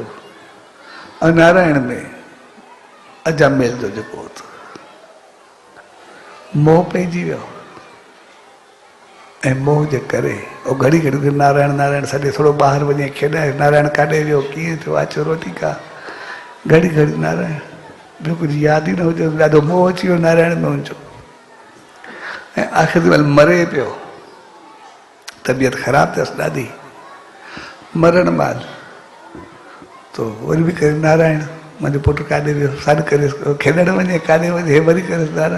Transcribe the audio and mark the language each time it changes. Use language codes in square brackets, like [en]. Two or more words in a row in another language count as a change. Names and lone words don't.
[sd] ऐं नारायण में अजामेल जो जेको मोह पइजी वियो, ऐं मोह जे करे उहो घड़ी घड़ी नारायण नारायण सॼे थोरो ॿाहिरि वञे खेॾाए, नारायण काॾे वियो, कीअं थियो, अचो रोटी खा, घड़ी घड़ी नारायण, ॿियो कुझु यादि ई न हुजे, ॾाढो मोह अची वियो नारायण में हुनजो। ऐं आख़िर महिल मरे पियो, तबियत ख़राबु अथसि ॾाढी, मरण महिल तो वरी बि करे नारायण, मुंहिंजो पुटु काॾे वियो, सॾु करे खेॾणु वञे, काॾे वञे, हे वरी करे नारायण।